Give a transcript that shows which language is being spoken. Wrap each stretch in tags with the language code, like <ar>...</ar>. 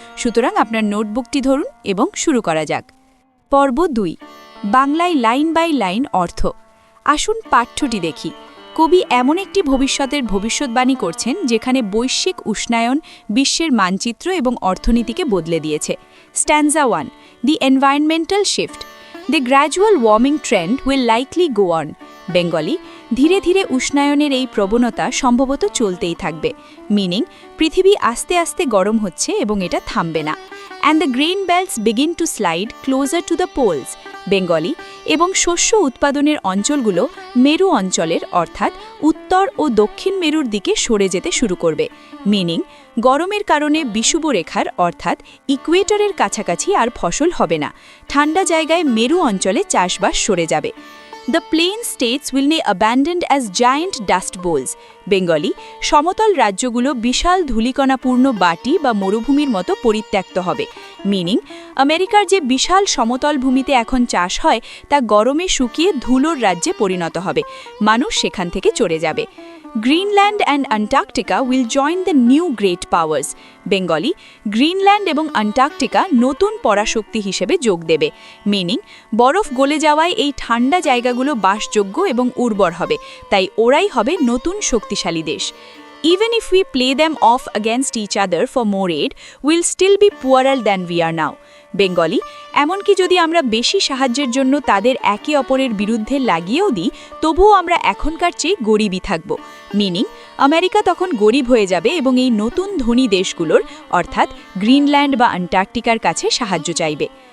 <bn>সুতরাং আপনার নোটবুকটি ধরুন এবং শুরু করা যাক। পর্ব 2, বাংলায় লাইন বাই লাইন অর্থ। আসুন পাঠ্যটি দেখি। কবি এমন একটি ভবিষ্যতের ভবিষ্যৎবাণী করছেন যেখানে বৈশ্বিক উষ্ণায়ন বিশ্বের মানচিত্র এবং অর্থনীতিকে বদলে দিয়েছে।</bn> <en>Stanza 1, the environmental shift. The gradual warming trend will likely go on.</en> <bn>Bengali, ধীরে ধীরে উষ্ণায়নের এই প্রবণতা সম্ভবত চলতেই থাকবে। মিনিং, পৃথিবী আস্তে আস্তে গরম হচ্ছে এবং এটা থামবে না।</bn> <en>And the grain belts begin to slide closer to the poles.</en> <bn>Bengali, এবং শস্য উৎপাদনের অঞ্চলগুলো মেরু অঞ্চলের অর্থাৎ উত্তর ও দক্ষিণ মেরুর দিকে সরে যেতে শুরু করবে। মিনিং, গরমের কারণে বিষুবরেখার অর্থাৎ ইকুয়েটরের কাছাকাছি আর ফসল হবে না। ঠান্ডা জায়গায় মেরু অঞ্চলে চাষবাস সরে যাবে।</bn> <en>The plain states will be abandoned as giant dust bowls.</en> <bn>Bengali, সমতল রাজ্যগুলো বিশাল ধূলিকণাপূর্ণ বাটি বা মরুভূমির মতো পরিত্যক্ত হবে। মিনিং, আমেরিকার যে বিশাল সমতল ভূমিতে এখন চাষ হয় তা গরমে শুকিয়ে ধুলোর রাজ্যে পরিণত হবে। মানুষ সেখান থেকে চলে যাবে।</bn> <en>Greenland and Antarctica will join the new great powers.</en> <bn>Bengali, Greenland এবং অ্যান্টার্কটিকা নতুন পরাশক্তি হিসেবে যোগ দেবে। মিনিং, বরফ গলে যাওয়ায় এই ঠান্ডা জায়গাগুলো বাসযোগ্য এবং উর্বর হবে, তাই ওরাই হবে নতুন শক্তিশালী দেশ।</bn> <en>Even if we play them off against each other for more aid, we'll still be poorer than we are now.</en> <bn>Bengali, এমনকি যদি আমরা বেশি সাহায্যের জন্য তাদের একে অপরের বিরুদ্ধে লাগিয়েও দিই, তবুও আমরা এখনকার চেয়ে গরিবই থাকব। মিনিং, আমেরিকা তখন গরিব হয়ে যাবে এবং এই নতুন ধনী দেশগুলোর অর্থাৎ গ্রিনল্যান্ড বা অ্যান্টার্কটিকার কাছে সাহায্য চাইবে।</bn>